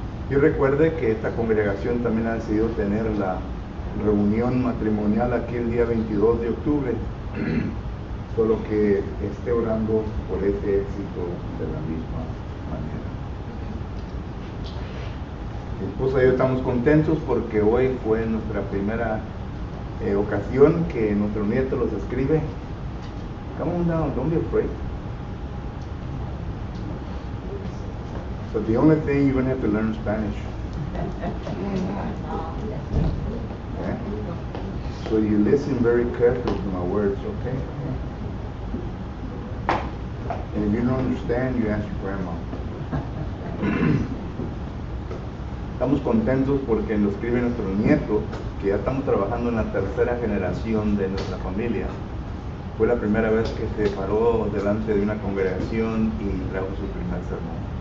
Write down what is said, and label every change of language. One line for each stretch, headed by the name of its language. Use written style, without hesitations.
Spanish: Y recuerde que esta congregación también ha decidido tener la reunión matrimonial aquí el día 22 de octubre, solo que esté orando por ese éxito de la misma manera. Mi esposa y yo estamos contentos porque hoy fue nuestra primera ocasión que nuestro nieto los escribe.
English: Come on down, don't be afraid. So the only thing you're going to have to learn Spanish. Okay? So you listen very carefully to my words, okay? And if you don't understand, you ask your grandma.
Spanish: Estamos contentos porque nos escribe nuestro nieto, que ya estamos trabajando en la tercera generación de nuestra familia. Fue la primera vez que se paró delante de una congregación y trajo su primer sermón.